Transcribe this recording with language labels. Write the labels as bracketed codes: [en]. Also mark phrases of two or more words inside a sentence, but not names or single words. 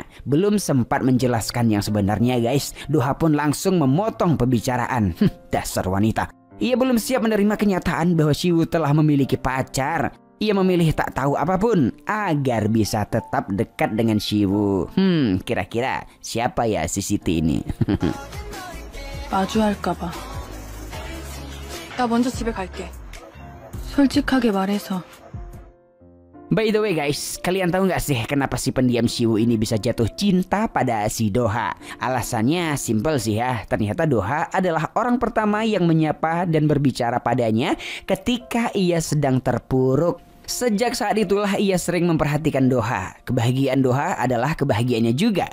[id] Belum sempat menjelaskan yang sebenarnya guys, Doha pun langsung memotong pembicaraan. Dasar wanita. Ia belum siap menerima kenyataan bahwa Siwoo telah memiliki pacar. Ia memilih tak tahu apapun agar bisa tetap dekat dengan Siwoo. Kira-kira siapa ya si Siti ini? [ko] 마주할까 봐. 나 먼저 집에 갈게. 솔직하게 말해서. [en] By the way guys, [id] kalian tahu nggak sih kenapa si pendiam Siwoo ini bisa jatuh cinta pada si Doha? Alasannya simple sih ya, ternyata Doha adalah orang pertama yang menyapa dan berbicara padanya ketika ia sedang terpuruk. Sejak saat itulah ia sering memperhatikan Doha. Kebahagiaan Doha adalah kebahagiaannya juga.